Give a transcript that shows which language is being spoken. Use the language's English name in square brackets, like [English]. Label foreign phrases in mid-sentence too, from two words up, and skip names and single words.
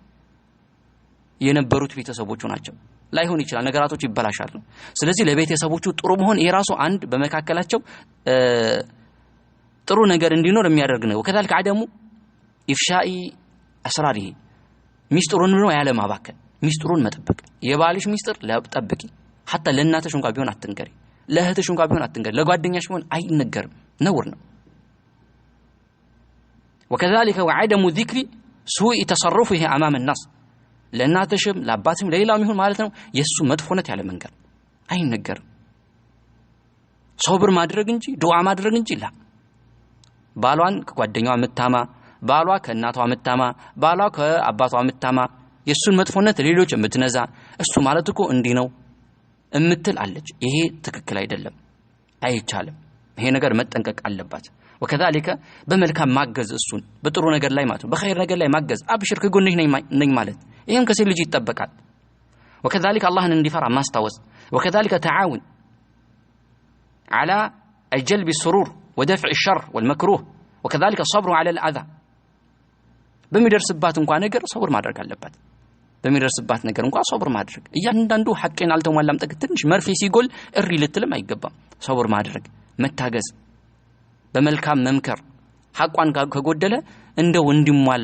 [Amharic] የነበሩት ቤተሰቦቹ ናቸው ላይሆን ይችላል ነገራቶች ይበላሻሉ ስለዚህ ለቤተሰቦቹ ጥሩ መሆን የራሱ አንድ በመካከላቸው ጥሩ ነገር እንዲኖር የሚያደርግ ነው [Arabic] وكذلك عدم إفشاء أسراره [Amharic] ሚስጥሩን ነው ያለ ማባከን ሚስጥሩን መጠበቅ የባልሽ ሚስጥር ለጠብቂ hatta ለእናትሽ እንኳን ቢሆን አትንገሪ ለእህትሽ እንኳን ቢሆን አትንገሪ ለጓደኛሽ ቢሆን አይነገርም ነውር ነው [Arabic] وكذلك وعدم ذكر سوء تصرفه امام الناس [Amharic] ለእናትሽም ለአባትሽም ለሌላም ይሁን ማለት ነው የሱ መጥፎነት ያለ መንገር አይነገርም ሶብር ማድረግ እንጂ ዱዓ ማድረግ እንጂ ላ ባሏን ከጓደኛዋ መታማ ባሏ ከእናቷ መታማ ባሏ ከአባቷ መታማ የሱን መጥፎነት ለሌሎች የምትነዛ እሱ ማለት እኮ እንዲህ ነው እምትል አለች ይሄ ትክክል አይደለም አይቻልም ይሄ ነገር መጠንቀቅ አለባት وكذلك በመልካም ማገዝ እሱን በጥሩ ነገር ላይ ማለት በخير ነገር ላይ ማገዝ አብሽር ከጎንሽ ነኝ ማለት ይሄም ከሴት ልጅ ይተበቃል وكذلك اللهን እንዲፈራ ማስታወስ [Arabic] وكذلك تعاون على الجلب السرور ودفع الشر والمكروه وكذلك الصبر على الأذى [Amharic] በሚደርስባት እንኳን ነገር ሶብር ማድረግ አለባት በሚደርስባት ነገር እንኳን ሶብር ማድረግ እያንዳንዱ ሐቄን አልተሟላም ትንሽ መርፌ ሲጎል እሪ ልትልም አይገባም ሶብር ማድረግ መታገዝ በመልካም መምከር ሐቋን ከጎደለ እንደው እንዲሟላ